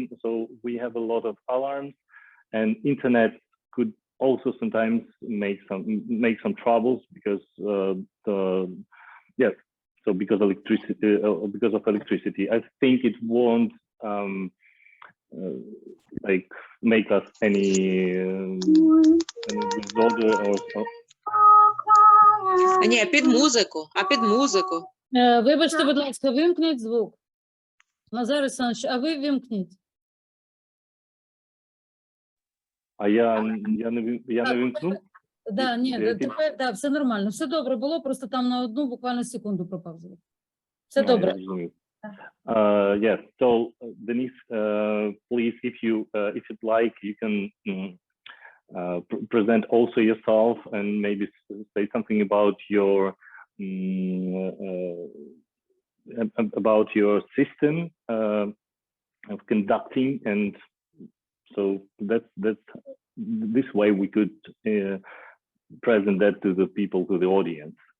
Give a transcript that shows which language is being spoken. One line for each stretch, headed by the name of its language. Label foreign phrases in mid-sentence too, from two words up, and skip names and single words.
English: So we have a lot of alarms, and internet could also sometimes make some troubles because So because of electricity, I think it won't like make us any disorder or.
Ukrainian: Ні, під музику, під музику. Вибачте, будь ласка, вимкніть звук. Назар Олександрович, а ви вимкніть. А я не вимкнув? Да, ні, тепер все нормально. Все добре було, просто там на одну буквально секунду пропав звук. Все добре.
English: Yes, so Denise, please, if you'd like, you can present also yourself and maybe say something about your system of conducting, and so that's this way we could present that to the people, to the audience.